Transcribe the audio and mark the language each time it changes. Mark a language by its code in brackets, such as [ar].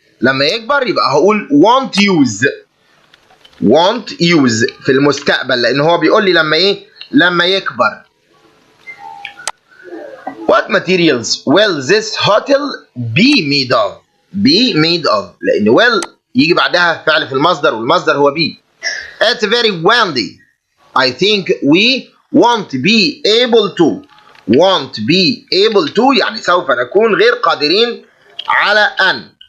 [ar] لما يكبر يبقى هقول [en] won't use. [ar] won't use في المستقبل لأن هو بيقول لي لما إيه؟ لما يكبر. [en] What materials will this hotel be made of? be made of [ar] لأن will يجي بعدها فعل في المصدر والمصدر هو be. [en] It's very windy. I think we won't be able to. won't be able to [ar] يعني سوف نكون غير قادرين على أن.